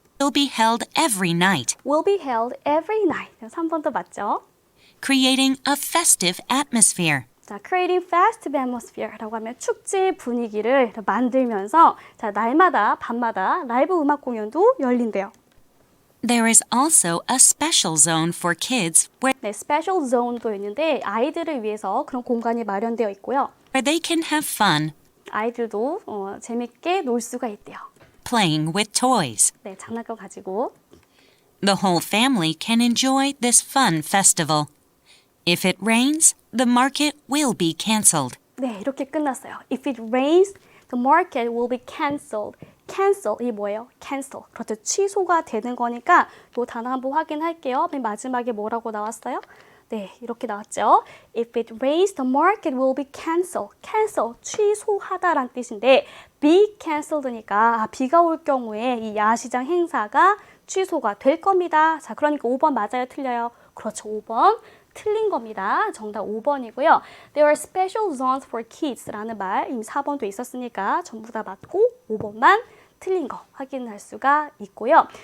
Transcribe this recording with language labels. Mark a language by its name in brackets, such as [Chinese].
[English] will be held every night, will be held every night. [Korean] 3번도 맞죠? [English] creating a festive atmosphere. [Korean] 자, [English] creating festive atmosphere라고 [Korean] 하면 축제 분위기를 만들면서 자, 날마다 밤마다 라이브 음악 공연도 열린대요. [English] There is also a special zone for kids where [Korean] 네, special zone도 있는데 아이들을 위해서 그런 공간이 마련되어 있고요. [English] they can have fun [Korean] 아이들도 재밌게 놀 수가 있대요. [English] playing with toys. [Korean] 네, 장난감 가지고. [English] The whole family can enjoy this fun festival. If it rains, the market will be canceled. [Korean] 네, 이렇게 끝났어요. [English] If it rains, the market will be canceled. [Korean] cancel, 이 뭐예요? [English] cancel. [Korean] 그렇죠. 취소가 되는 거니까 또 단어 한번 확인할게요. 맨 마지막에 뭐라고 나왔어요? 네, 이렇게 나왔죠. [English] If it rains, the market will be cancelled. [Korean] cancel, 취소하다란 뜻인데 be cancelled니까 비가 올 경우에 이 야시장 행사가 취소가 될 겁니다. 자, 그러니까 5번 맞아요, 틀려요? 그렇죠, 5번. 틀린 겁니다. 정답 5번이고요. [English] There are special zones for kids라는 [Korean] 말 이미 4번도 있었으니까 전부 다 맞고 5번만 틀린 거 확인할 수가 있고요.